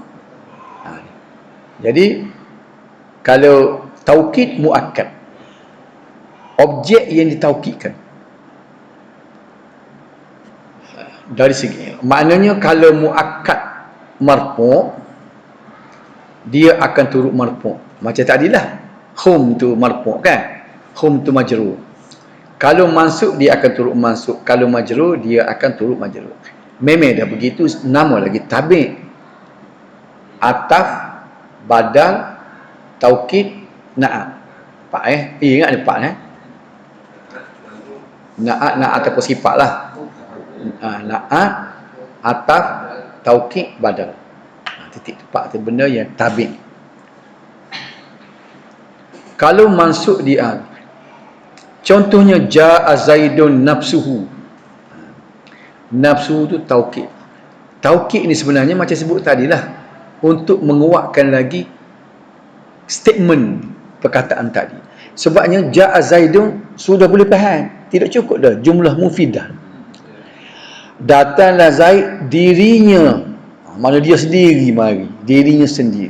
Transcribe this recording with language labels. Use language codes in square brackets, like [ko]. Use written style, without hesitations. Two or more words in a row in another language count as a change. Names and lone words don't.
[ms] Jadi kalau taukid muakkad, objek yang ditaukidkan dari segi maknanya, kalau muakkad marfu', dia akan turut marfu'. Macam tadilah hum tu marfu' kan, hum tu majrur. Kalau mansub dia akan turut mansub, kalau majrur dia akan turut majrur. Memang dah begitu, nama lagi tabi', ataf, badal, taukid, na'at. Pak ingat ni pak na'at ataupun sifat lah. Na'at, ataf, taukid, badal. Titik tepat tu benda yang tabi'. Kalau mansub dia, contohnya [ar] جاء زيد نفسه. [ms] Nafsu tu taukid. Taukid ni sebenarnya macam sebut tadilah, untuk menguatkan lagi statement perkataan tadi. Sebabnya [ar] جاء زيد [ms] sudah boleh faham, tidak cukup dah [ar] جملة مفيدة. [ms] Datanglah Zaid dirinya, mana dia sendiri mari, dirinya sendiri.